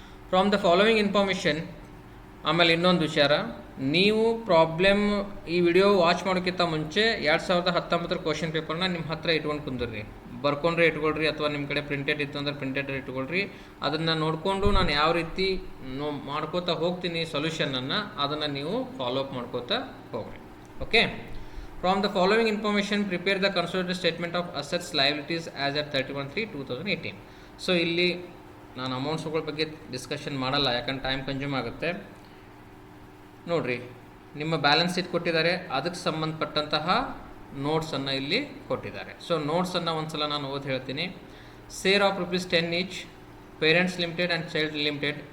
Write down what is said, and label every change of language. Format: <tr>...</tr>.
<en>From the following information.</en> <kn>ಆಮೇಲೆ ಇನ್ನೊಂದು ವಿಚಾರ, ನೀವು ಪ್ರಾಬ್ಲಮ್ ಈ ವಿಡಿಯೋ ವಾಚ್ ಮಾಡೋಕ್ಕಿಂತ ಮುಂಚೆ 2019 ಕ್ವಶನ್ ಪೇಪರ್ನ ನಿಮ್ಮ ಹತ್ರ ಇಟ್ಕೊಂಡು ಕುಂದಿರ್ರಿ, ಬರ್ಕೊಂಡ್ರೆ ಇಟ್ಕೊಳ್ರಿ, ಅಥವಾ ನಿಮ್ಮ ಕಡೆ ಪ್ರಿಂಟೆಡ್ ಇತ್ತು ಅಂದರೆ ಪ್ರಿಂಟೆಡ್ ಇಟ್ಕೊಳ್ರಿ. ಅದನ್ನು ನೋಡಿಕೊಂಡು ನಾನು ಯಾವ ರೀತಿ ಮಾಡ್ಕೋತಾ ಹೋಗ್ತೀನಿ ಸೊಲ್ಯೂಷನನ್ನು, ಅದನ್ನು ನೀವು ಫಾಲೋ ಅಪ್ ಮಾಡ್ಕೋತಾ ಹೋಗ್ರಿ. Okay,</kn> <en>From the following information, prepare the consolidated statement of assets liabilities as at 31/3/2018.</en> <kn>So ಇಲ್ಲಿ ನಾನು ಅಮೌಂಟ್ಸ್ಗಳ ಬಗ್ಗೆ ಡಿಸ್ಕಷನ್ ಮಾಡಲ್ಲ, ಯಾಕಂದ್ರೆ ಟೈಮ್ ಕನ್ಸ್ಯೂಮ್ ಆಗುತ್ತೆ. ನೋಡಿರಿ, ನಿಮ್ಮ ಬ್ಯಾಲೆನ್ಸ್ ಶೀಟ್ ಕೊಟ್ಟಿದ್ದಾರೆ, ಅದಕ್ಕೆ ಸಂಬಂಧಪಟ್ಟಂತಹ ನೋಟ್ಸನ್ನು ಇಲ್ಲಿ ಕೊಟ್ಟಿದ್ದಾರೆ. ಸೊ ನೋಟ್ಸನ್ನು ಒಂದು ಸಲ ನಾನು ಓದಿ ಹೇಳ್ತೀನಿ.</kn> <en>share of ₹10 each,</en> <kn>parents limited and child limited.</kn>